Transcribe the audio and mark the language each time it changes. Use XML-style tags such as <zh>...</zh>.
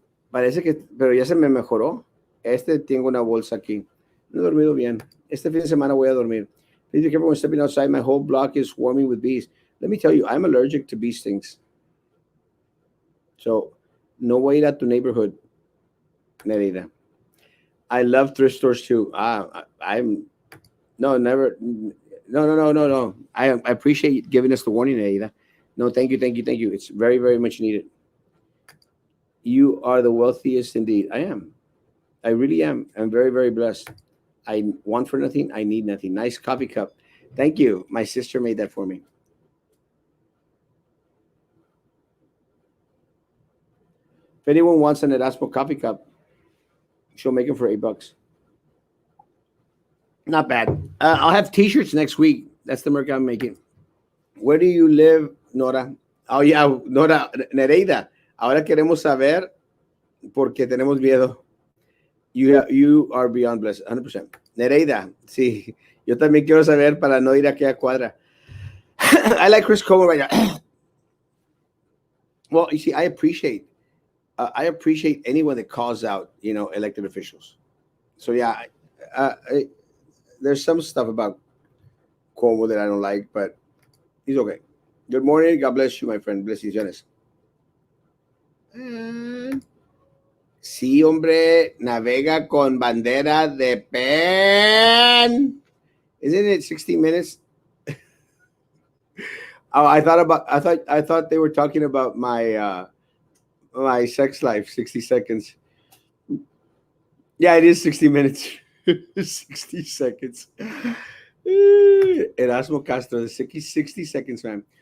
<es>Parece que, pero ya se me mejoró. Tengo una bolsa aquí. No he dormido bien. Este fin de semana voy a dormir.</es> <en>Please be careful when stepping outside. My whole block is swarming with bees. Let me tell you, I'm allergic to bee stings.</en> <es>So, no voy a ir a tu neighborhood, Nerida.</es> <en>I love thrift stores too. I'm no, never. No. I appreciate you giving us the warning, Nerida. No, thank you. It's very, very much needed. You are the wealthiest indeed. I am. I really am. I'm very, very blessed. I want for nothing. I need nothing. Nice coffee cup. Thank you. My sister made that for me. If anyone wants an Erasmo coffee cup, she'll make them for $8. Not bad. I'll have T-shirts next week. That's the merch I'm making. Where do you live, Nora? Oh yeah, Nora, Nereida.</en> <es>Ahora queremos saber porque tenemos miedo.</es> <en>You are beyond blessed, 100%. Nereida, sí.</en> <es>Yo también quiero saber para no ir a aquella cuadra.</es> <en>I like Chris Como right now. Well, you see, I appreciate anyone that calls out, elected officials. So yeah, there's some stuff about Cuomo that I don't like, but he's okay. Good morning. God bless you, my friend. Bless you, Janice.</en> <es>Sí, hombre, navega con bandera de pen.</es> <en>Isn't it 60 minutes? Oh, I thought they were talking about my sex life. 60 seconds. Yeah, it is 60 minutes. 60 seconds. Erasmo Castro, the 60 seconds, man.</en>